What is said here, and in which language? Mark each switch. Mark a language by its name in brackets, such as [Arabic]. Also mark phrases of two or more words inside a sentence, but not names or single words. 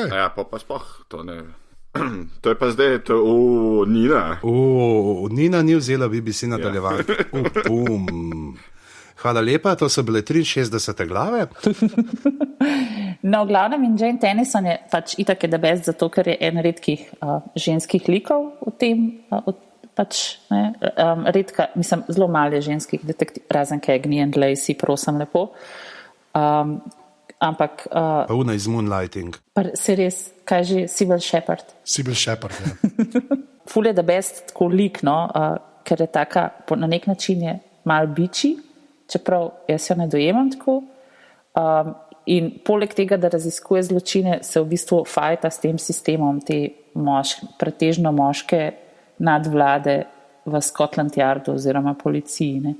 [Slovenian] Ja, pa sploh to ne. To je pa zdaj, Nina. Nina ni vzela BBC nadaljevati. Hvala lepa, to so bile 63 glave. No, v glavnem in Jane Tennyson je pač itak je [English] the best, [Slovenian] zato ker je en redkih ženskih likov v tem, pač, ne, redka, mislim, zelo malo ženskih detektiv, razen Cagney and Lacey, prosim lepo. Ampak Una iz Moonlighting. se res, kaj že, Sybil Shepherd. Sybil Shepherd, ja. Ful je [English] the best [Slovenian] tako lik, no, ker je taka, na nek način je mal biči, čeprav jaz jo ne dojemam tako. In poleg tega, da raziskuje zločine, se v bistvu fajta s tem sistemom te pretežno moške nadvlade v Scotland Yardu oziroma policiji, ne.